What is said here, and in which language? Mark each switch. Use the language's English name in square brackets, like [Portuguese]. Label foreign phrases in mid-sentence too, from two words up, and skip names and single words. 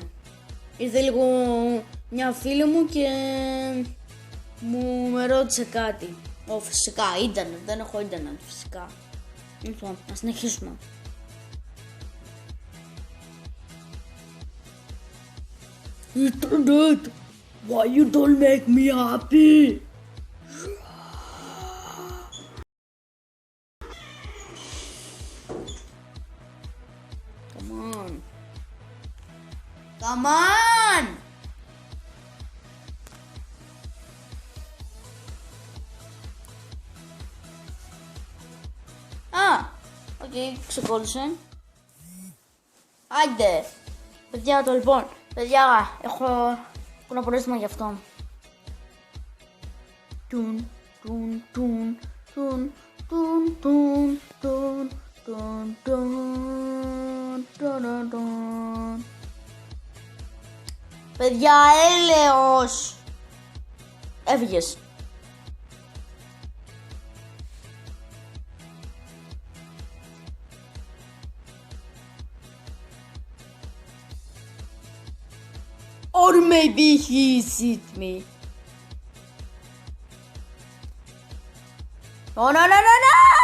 [Greek] Ήρθε λίγο μια φίλη μου και μου με ρώτησε κάτι. Φυσικά, ίντερνετ, δεν έχω ίντερνετ φυσικά. Λοιπόν, να συνεχίσουμε. [English] Internet, why you don't make me happy? Come on! [Greek] Οκ, ξεκόλλησε. Άιντε! Παιδιά το λοιπόν, παιδιά έχω ένα απορρίστημα γι' αυτό. Τουν, τουν, τουν, τουν, τουν, τουν, τουν, τουν, τουν, τουν, τουν. Παιδιά, έλεος! Έφυγες. [English] Or maybe he hit me. No, no, no, no, no!